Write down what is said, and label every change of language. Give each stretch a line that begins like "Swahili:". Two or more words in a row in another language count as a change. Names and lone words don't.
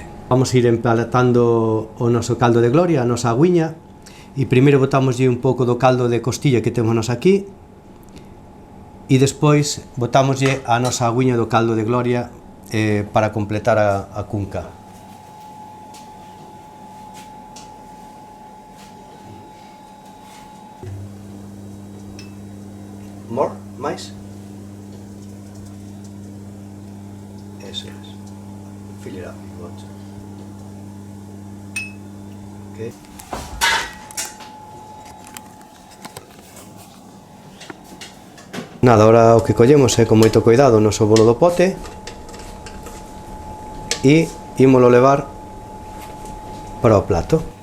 Galician: Vamos a ir emplatando o noso caldo de gloria, a nosa agüiña, e primeiro botámoslle un pouco do caldo de costilla que temos aquí e despois botámoslle a nosa agüiña do caldo de gloria para completar a cunca.
English: More? Mais?
Spanish: Eso es.
English: Fill it up if you want to. Okay.
Galician: Nada, ahora o que collemos é con moito cuidado o noso bolo do pote e ímolo levar para o plato.